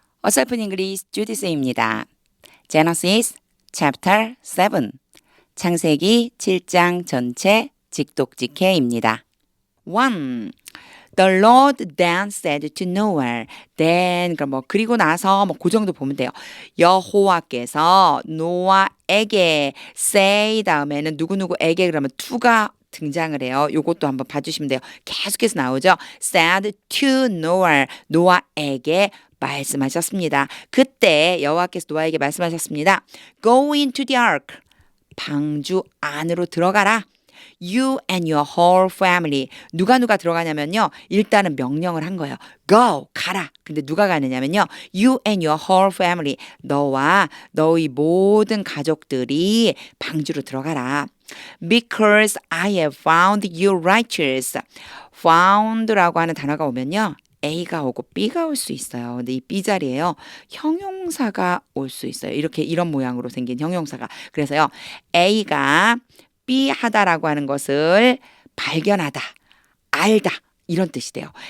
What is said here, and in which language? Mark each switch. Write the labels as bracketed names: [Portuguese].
[Korean] 어설픈 잉글리시 주디스입니다. [English] Genesis chapter 7 [Korean] 창세기 7장 전체 직독직해입니다. 1. [English] The Lord then said to Noah. [Korean] Then 그럼 그리고 나서 그 정도 보면 돼요. 여호와께서 노아에게 say 다음에는 누구누구에게 그러면 to가 등장을 해요. 요것도 한번 봐주시면 돼요. 계속해서 나오죠. [English] said to Noah. [Korean] 노아에게 말씀하셨습니다. 그때 여호와께서 노아에게 말씀하셨습니다. [English] Go into the ark. [Korean] 방주 안으로 들어가라. [English] You and your whole family. [Korean] 누가 들어가냐면요. 일단은 명령을 한 거예요. Go, 가라. 근데 누가 가느냐면요. [English] You and your whole family. [Korean] 너와 너희 모든 가족들이 방주로 들어가라. [English] Because I have found you righteous. [Korean] found라고 하는 단어가 오면요. A가 오고 B가 올 수 있어요. 근데 이 B 자리에요. 형용사가 올 수 있어요. 이런 모양으로 생긴 형용사가. 그래서요. A가 B 하다라고 하는 것을 발견하다, 알다 이런 뜻이 돼요.